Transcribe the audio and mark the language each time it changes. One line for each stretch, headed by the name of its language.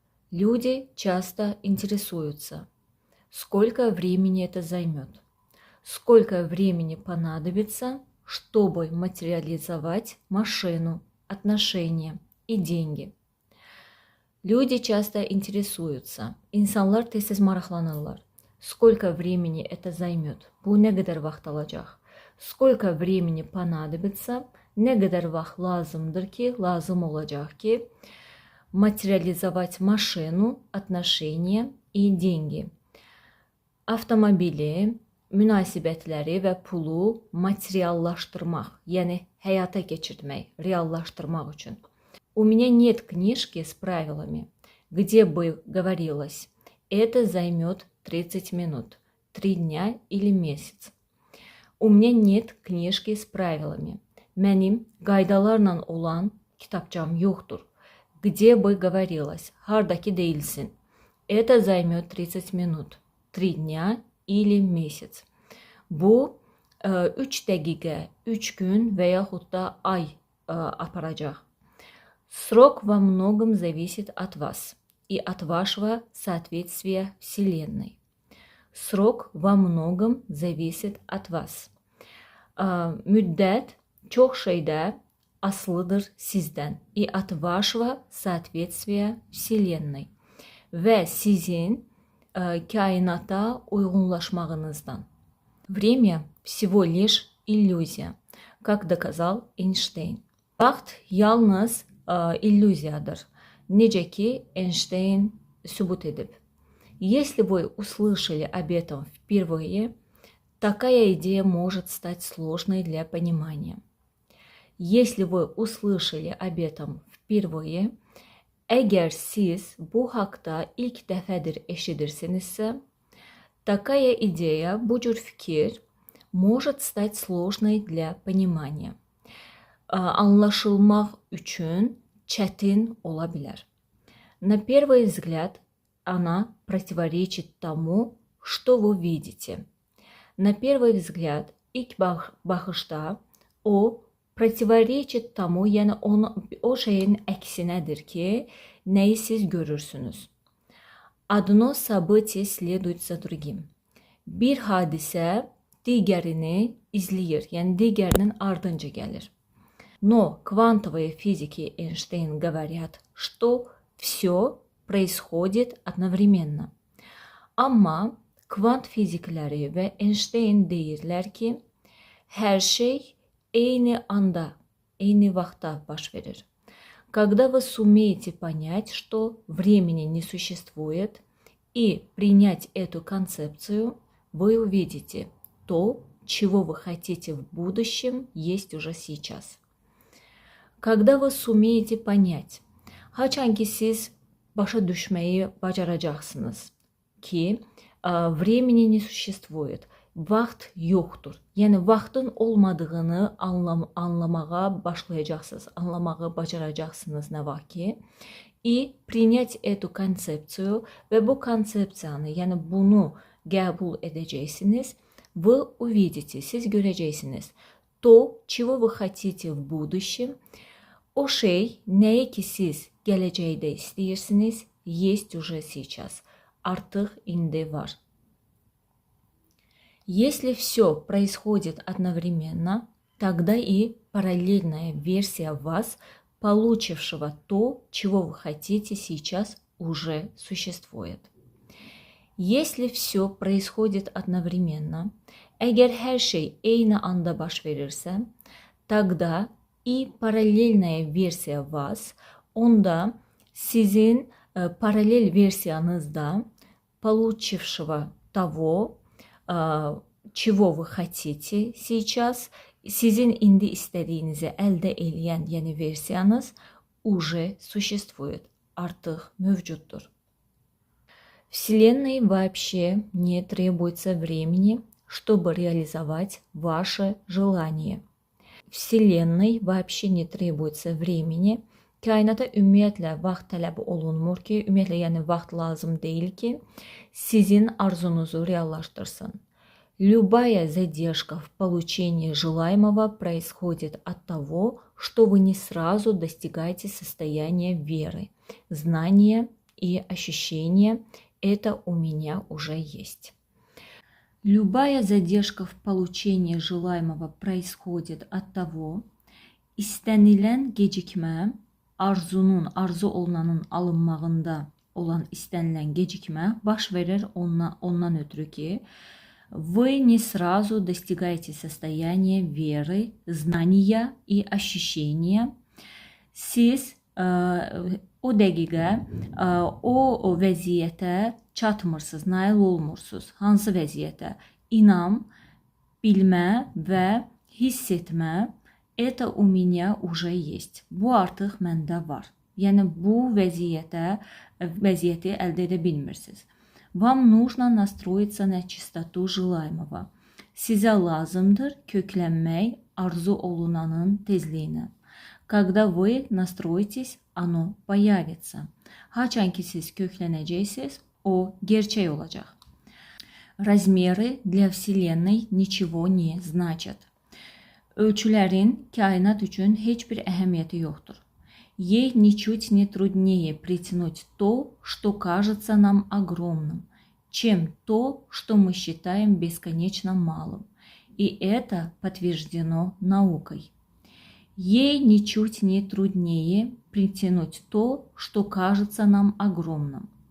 Russian: Люди часто интересуются, сколько времени это займет, сколько времени понадобится, чтобы материализовать машину, отношения и деньги. Люди часто интересуются,
Azerbaijani: insanlar tez-tez maraqlanırlar.
Russian: Сколько времени это займет?
Azerbaijani: Bu ne kadar vaxt alacaq?
Russian: Сколько времени понадобится?
Azerbaijani: Ne kadar vaxt lazımdır ki, lazım olacaq ki,
Russian: материализовать машину, отношения и деньги.
Azerbaijani: Avtomobili, münasibətləri və pulu materiallaşdırmaq, yəni həyata keçirmək, reallaşdırmaq üçün.
Russian: У меня нет книжки с правилами, где бы говорилось, это займет 30 минут, 3 дня или месяц. У меня нет книжки с правилами.
Azerbaijani: Mənim qaydalarla olan kitabçam yoxdur.
Russian: Где бы говорилось,
Azerbaijani: hardakı deyilsin.
Russian: Это займет 30 минут, 3 дня или месяц.
Azerbaijani: Bu 3 dəqiqə, 3 gün və yaxud da ay aparacaq.
Russian: Срок во многом зависит от вас и от вашего соответствия Вселенной. Срок во многом зависит от вас.
Azerbaijani: Müddət çox şeydə asılıdır sizdən
Russian: и от вашего соответствия Вселенной
Azerbaijani: və sizin kainata uyğunlaşmağınızdan.
Russian: Время всего лишь иллюзия, как доказал Эйнштейн.
Azerbaijani: Vaxt yalnız иллюзияdır. Necə ki Эйнштейн sübut edib.
Russian: Если вы услышали об этом впервые, такая идея может стать сложной для понимания. Если вы услышали об этом впервые,
Azerbaijani: əgər siz bu haqda ilk dəfədir eşidirsinizsə,
Russian: такая идея,
Azerbaijani: bu cür fikir,
Russian: может стать сложной для понимания.
Azerbaijani: Anlaşılmaq üçün çətin ola bilər.
Russian: На первый взгляд она противоречит тому, что вы видите. На первый взгляд,
Azerbaijani: ilk baxışda o
Russian: противоречит тому,
Azerbaijani: yəni o şeyin əksinədir ki, nəyi siz görürsünüz.
Russian: Одно событие следует за другим.
Azerbaijani: Bir hadisə digərini izləyir, yəni digərinin ardınca gəlir.
Russian: Но квантовые физики Эйнштейн говорят, что все происходит одновременно.
Azerbaijani: Amma kvant fizikləri və Einstein deyirlər ki, hər şey eyni anda, eyni vaxtda baş verir.
Russian: Когда вы сумеете понять, что времени не существует, и принять эту концепцию, вы увидите то, чего вы хотите в будущем, есть уже сейчас. Когда вы sumeyete понять,
Azerbaijani: haçan ki siz başa düşməyi bacaracaqsınız ki,
Russian: времени не существует,
Azerbaijani: vaxt yoxdur. Yəni vaxtın olmadığını anlamağa başlayacaqsınız, anlamağı bacaracaqsınız nə vaxt ki,
Russian: и принять эту концепцию
Azerbaijani: və bu konsepsiyanı, yəni bunu qəbul edəcəksiniz,
Russian: вы увидите,
Azerbaijani: siz görəcəksiniz
Russian: то, чего вы хотите в будущем,
Azerbaijani: o şey, nəyi ki siz gələcəkdə istəyirsiniz,
Russian: есть уже сейчас,
Azerbaijani: artıq indi var.
Russian: Если все происходит одновременно, тогда и параллельная версия вас, получившего то, чего вы хотите сейчас, уже существует. Если все происходит одновременно,
Azerbaijani: əgər hər şey eyni anda baş verirsə,
Russian: тогда и параллельная версия вас,
Azerbaijani: onda sizin paralel versiyanızda
Russian: получившего того, чего вы хотите сейчас,
Azerbaijani: sizin indi istədiyinizi əldə eləyən, yəni versiyanız
Russian: уже существует,
Azerbaijani: artıq mövcuddur.
Russian: Вселенной вообще не требуется времени, чтобы реализовать ваше желание. Vселенной вообще не требуется времени.
Azerbaijani: Kainata ümumiyyətlə vaxt tələb olunmur ki, ümumiyyətlə yəni vaxt lazım deyil ki, sizin arzunuzu reallaşdırsın.
Russian: Любая задержка в получении желаемого происходит от того, что вы не сразу достигаете состояния веры, знания и ощущения «это у меня уже есть». Любая задержка в получении желаемого происходит от того,
Azerbaijani: istənilən gecikmə, arzu olunanın alınmağında olan istənilən gecikmə baş verir ondan ötürü ki,
Russian: вы не сразу достигаете состояния веры, знания и ощущения.
Azerbaijani: Siz o dəqiqə o vəziyyətə çatmırsınız, nail olmursunuz. Hansı vəziyyətə? İnam, bilmə və hiss etmə.
Russian: Это у меня уже есть.
Azerbaijani: Bu artıq məndə var. Yəni bu vəziyyəti əldə edə bilmirsiniz.
Russian: Вам нужно настроиться на чистоту желаемого.
Azerbaijani: Sizə lazımdır köklənmək arzu olunanın tezliyinə.
Russian: Когда вы настроитесь, оно появится.
Azerbaijani: Haçan ki siz köklənəcəksiniz, o gerçək olacaq.
Russian: Размеры для Вселенной ничего не значат.
Azerbaijani: Ölçülərin kainat üçün heç bir əhəmiyyəti yoxdur.
Russian: Ей ничуть не труднее притянуть то, что кажется нам огромным, чем то, что мы считаем бесконечно малым. И это подтверждено наукой. Ей ничуть не труднее притянуть то, что кажется нам огромным.